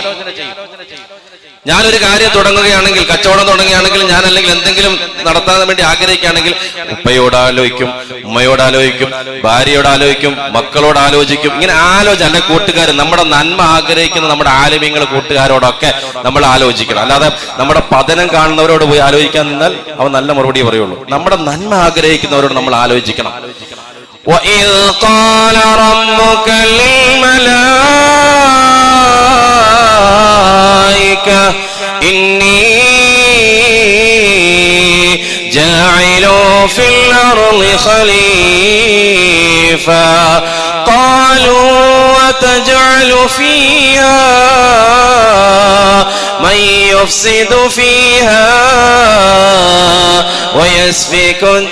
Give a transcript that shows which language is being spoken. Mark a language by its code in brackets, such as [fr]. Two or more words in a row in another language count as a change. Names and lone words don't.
[ml] ഞാനൊരു കാര്യം തുടങ്ങുകയാണെങ്കിൽ, കച്ചവടം തുടങ്ങുകയാണെങ്കിൽ, ഞാൻ അല്ലെങ്കിൽ എന്തെങ്കിലും നടത്താൻ വേണ്ടി ആഗ്രഹിക്കുകയാണെങ്കിൽ ഉപ്പയോട് ആലോചിക്കും, ഉമ്മയോട് ആലോചിക്കും, ഭാര്യയോട് ആലോചിക്കും, മക്കളോട് ആലോചിക്കും. ഇങ്ങനെ അല്ല കൂട്ടുകാർ, നമ്മുടെ നന്മ ആഗ്രഹിക്കുന്ന നമ്മുടെ ആലിമീങ്ങൾ കൂട്ടുകാരോടൊക്കെ നമ്മൾ ആലോചിക്കണം. അല്ലാതെ നമ്മുടെ പതനം കാണുന്നവരോട് പോയി ആലോചിക്കാൻ നിന്നാൽ അവൻ നല്ല മറുപടി പറയുള്ളൂ. നമ്മുടെ നന്മ ആഗ്രഹിക്കുന്നവരോട് നമ്മൾ ആലോചിക്കണം. [ar] وَإِذْ قَالَ رَبُّكَ لِلْمَلَائِكَةِ إِنِّي جَاعِلٌ فِي الْأَرْضِ خَلِيفَةً قالوا وتجعل فيها من يفسد فيها ويسفك